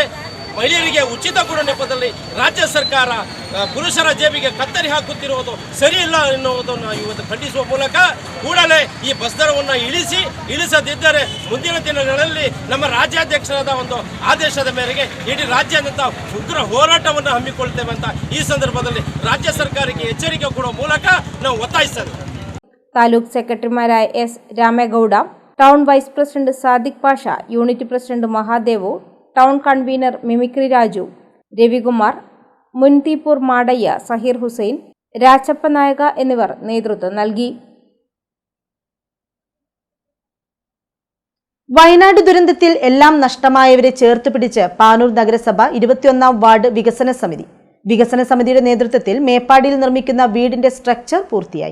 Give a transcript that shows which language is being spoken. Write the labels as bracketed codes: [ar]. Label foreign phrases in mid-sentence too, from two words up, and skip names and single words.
[kn] ಮಹಿಳೆಯರಿಗೆ ಉಚಿತ ಕೊಡುವ ನೆಪದಲ್ಲಿ ರಾಜ್ಯ ಸರ್ಕಾರ ಪುರುಷರ ಜೇಬಿಗೆ ಕತ್ತರಿ ಹಾಕುತ್ತಿರುವುದು ಸರಿ ಇಲ್ಲ ಎನ್ನುವುದನ್ನು ಇವತ್ತು ಖಂಡಿಸುವ ಮೂಲಕ ಕೂಡಲೇ ಈ ಬಸ್ ದರವನ್ನು ಇಳಿಸದಿದ್ದರೆ ಮುಂದಿನ ದಿನಗಳಲ್ಲಿ ನಮ್ಮ ರಾಜ್ಯಾಧ್ಯಕ್ಷರಾದ ಒಂದು ಆದೇಶದ ಮೇರೆಗೆ ಇಡೀ ರಾಜ್ಯಾದ್ಯಂತ ಉಗ್ರ ಹೋರಾಟವನ್ನು ಹಮ್ಮಿಕೊಳ್ತೇವೆ ಅಂತ ಈ ಸಂದರ್ಭದಲ್ಲಿ ರಾಜ್ಯ ಸರ್ಕಾರಕ್ಕೆ ಎಚ್ಚರಿಕೆ ಕೊಡುವ ಮೂಲಕ ನಾವು ಒತ್ತಾಯಿಸ್ತೇವೆ. [ml] താലൂക്ക് സെക്രട്ടറിമാരായ എസ് രാമേഗൌഡ, ടൗൺ വൈസ് പ്രസിഡന്റ് സാദിഖ് പാഷ, യൂണിറ്റ് പ്രസിഡന്റ് മഹാദേവു, ടൗൺ കൺവീനർ മിമിക്രി രാജു, രവികുമാർ, മുൻതീപൂർ മാടയ്യ, സഹീർ ഹുസൈൻ, രാച്ചപ്പ നായക എന്നിവർ നേതൃത്വം നൽകി. വയനാട് ദുരന്തത്തിൽ എല്ലാം നഷ്ടമായവരെ ചേർത്തുപിടിച്ച് പാനൂർ നഗരസഭ 21-ാം വാർഡ് വികസന സമിതിയുടെ നേതൃത്വത്തിൽ മേപ്പാടിയിൽ നിർമ്മിക്കുന്ന വീടിന്റെ സ്ട്രക്ചർ പൂർത്തിയായി.